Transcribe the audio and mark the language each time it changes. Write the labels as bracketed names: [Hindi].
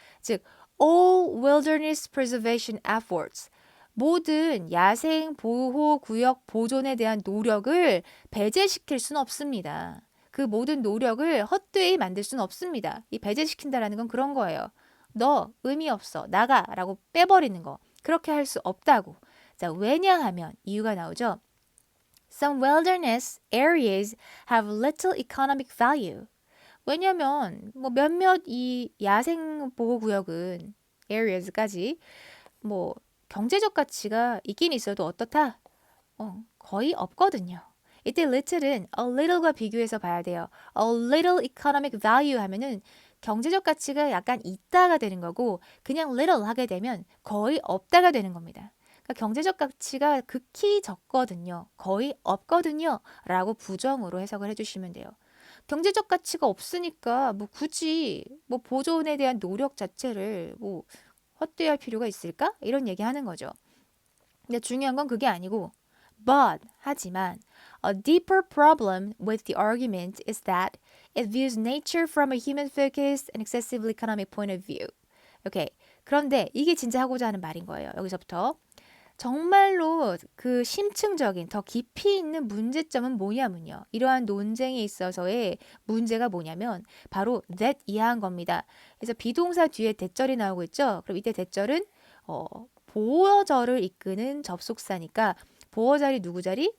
[Korean] 즉 [English] all wilderness preservation efforts [Korean] 모든 야생 보호 구역 보존에 대한 노력을 배제시킬 수는 없습니다. 그 모든 노력을 헛되이 만들 수는 없습니다. 이 배제시킨다라는 건 그런 거예요. 너 의미 없어. 나가라고 빼버리는 거. 그렇게 할 수 없다고. 자, 왜냐하면 이유가 나오죠. [English] Some wilderness areas have little economic value. [Korean] 왜냐면 뭐 몇몇 이 야생 보호 구역은 areas까지 뭐 경제적 가치가 있긴 있어도 어떻다? 거의 없거든요. 이때 little은 a little과 비교해서 봐야 돼요. [English] A little economic value [Korean] 하면은 경제적 가치가 약간 있다가 되는 거고 그냥 little 하게 되면 거의 없다가 되는 겁니다. 그러니까 경제적 가치가 극히 적거든요. 거의 없거든요. 라고 부정으로 해석을 해주시면 돼요. 경제적 가치가 없으니까 뭐 굳이 뭐 보존에 대한 노력 자체를 뭐 헛되이 필요가 있을까? 이런 얘기하는 거죠. 근데 중요한 건 그게 아니고 [English] but [Korean] 하지만 [English] a deeper problem with the argument is that it views nature from a human-focused and excessively economic point of view. [Korean] 오케이. 그런데 이게 진짜 하고자 하는 말인 거예요. 여기서부터. 정말로 그 심층적인 더 깊이 있는 문제점은 뭐냐면요. 이러한 논쟁에 있어서의 문제가 뭐냐면 바로 that 이하한 겁니다. 그래서 비동사 뒤에 대절이 나오고 있죠. 그럼 이때 대절은 보어절을 이끄는 접속사니까 보어자리 누구 자리?